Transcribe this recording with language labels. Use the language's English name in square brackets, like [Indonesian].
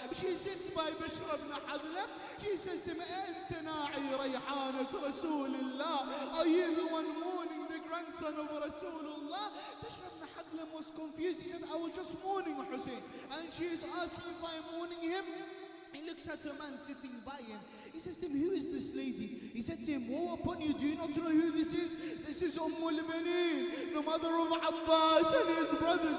[English] She sits by Bishr ibn Hadlam. She says to him, [Arabic] "أنت ناعي ريحانة رسول الله? [English] Are you the one mourning the grandson of Rasulullah?" Bishr ibn Hadlam was confused. He said, "I was just mourning Hussein." And she is asking if I'm mourning him. He looks at a man sitting by him. He says to him, "Who is this lady?" He said to him, "Woe upon you, do you not know who this is? This is al-Bayt, the mother of Abbas and his brothers."